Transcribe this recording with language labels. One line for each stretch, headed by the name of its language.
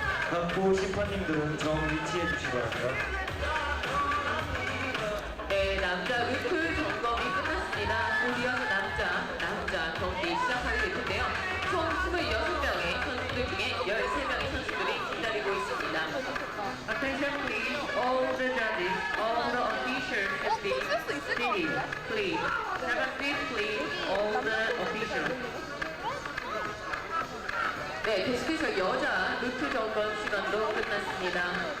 Korean: 각부 심판님들은 정 위치해 주시기 바랍니다. 네, 남자 루트 점검이 끝났습니다. 곧 이어서 남자 경기 시작하게 될 텐데요. 총 26명의 선수들 중에 13명의 선수들이 기다리고 있습니다.
English: Attention please, all the judges, all the officials have been seated, please. Have a seat please, all the officials.
Korean: 네, 계속해서 여자 루트 점검 시간도 끝났습니다.